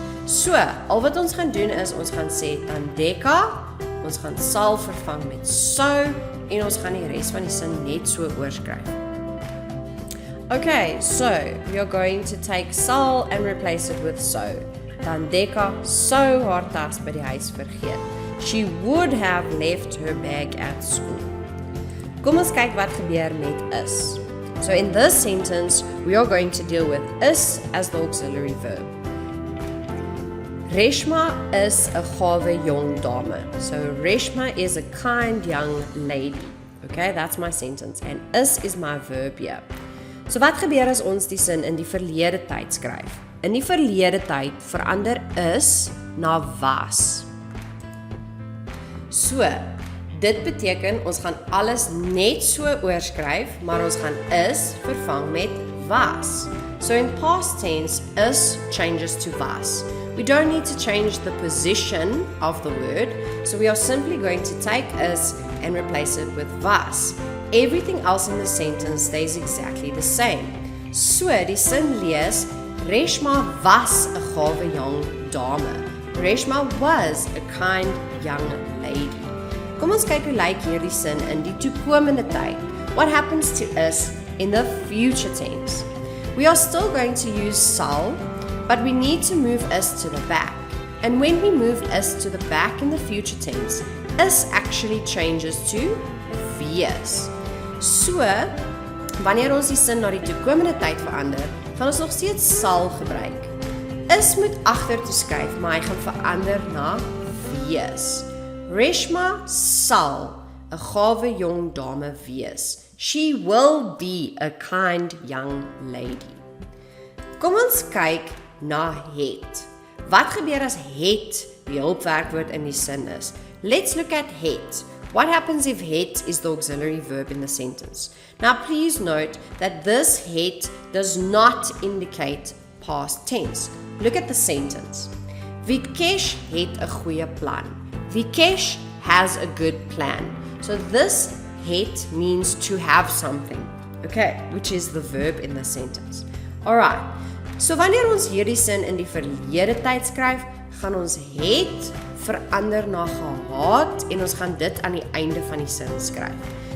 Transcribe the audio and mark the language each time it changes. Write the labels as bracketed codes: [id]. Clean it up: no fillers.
[af] So, al wat ons gaan doen is, ons gaan sê tandeka, ons gaan sal vervang met sou, en ons gaan die res van die sin net so oorskryf. [en] Okay, so, we are going to take sal and replace it with sou. [af] Tandeka sou haar tas by die huis vergeet. [en] She would have left her bag at school. [af] Kom ons kyk wat gebeur met is. [en] So in this sentence, we are going to deal with is as the auxiliary verb. Reshma is a [af] gawe jong dame. [en] So Reshma is a kind young lady. Okay, that's my sentence. And is my verb here. [af] So wat gebeur as ons die sin in die verlede tyd skryf? In die verlede tyd verander is na was. So, dit beteken ons gaan alles net so oorskryf, maar ons gaan is vervang met was. [en] So in past tense, is changes to was. We don't need to change the position of the word, so we are simply going to take is and replace it with was. Everything else in the sentence stays exactly the same. So [af] die sin lees, Reshma was 'n gawe jong dame. [en] Reshma was a kind young lady. [af] Kom ons kyk hoe lyk hierdie sin in die toekomende tyd. [en] What happens to us in the future tense? We are still going to use sal, but we need to move us to the back. And when we move us to the back in the future tense, us actually changes to wees. [af] So, wanneer ons die sin na die toekomende tyd verander, gaan ons nog steeds sal gebruik. Is moet agter toe skuif, maar hy gaan verander na wees. Reshma sal 'n gawe jong dame wees. [en] She will be a kind young lady. [af] Kom ons kyk na het. Wat gebeur as het die hulpwerkwoord in die sin is? [en] Let's look at het. What happens if het is the auxiliary verb in the sentence? Now please note that this het does not indicate past tense. Look at the sentence. Vikesh [af] het 'n goeie plan. [en] Vikesh has a good plan. So this het means to have something, okay, which is the verb in the sentence. [af] Alright, so wanneer ons hierdie sin in die verlede tyd skryf, gaan ons het verander na gehad en ons gaan dit aan die einde van die sin skryf.